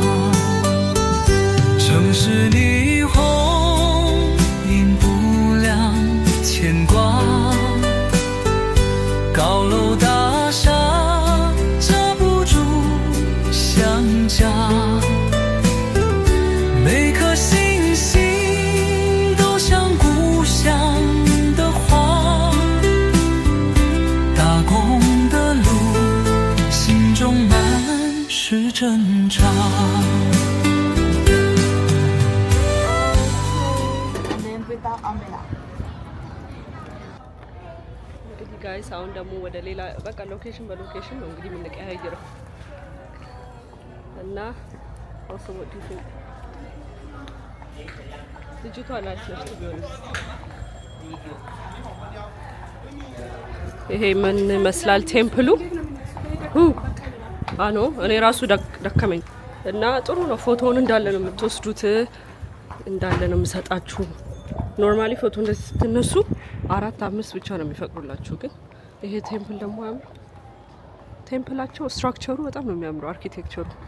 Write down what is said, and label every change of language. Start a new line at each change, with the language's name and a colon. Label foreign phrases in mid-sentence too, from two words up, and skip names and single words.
Chinese: 城市霓虹映不亮牵挂，高楼大厦遮不住想家，每颗星星都像故乡的花，打工的路心中满是挣扎。
Amharic: ጋይስ አሁን ደግሞ ወደ ሌላ በቃ ሎኬሽን በሎኬሽን ነው እንግዲህ የምንቀያየረው እና
English: also what do you think
Amharic: ልጅቷ ናት ነች ቢሆንስ ይሄ ምን መስላል ቴምፕሉ አኖ እኔ ራሱ ደከመኝ እና ጥሩ ነው ፎቶውን እንዳለ ነው የምትወስዱት እንዳለ ነው የምሰጣችሁ ኖርማሊ ፎቶ እንደዚህ ስትነሱ 4-5 ብቻ ነው የሚፈቅዱላችሁ ግን ይሄ ቴምፕል ደግሞ ቴምፕላቸው ስትራክቸሩ በጣም ነው የሚያምረው። አርኪቴክቸሩ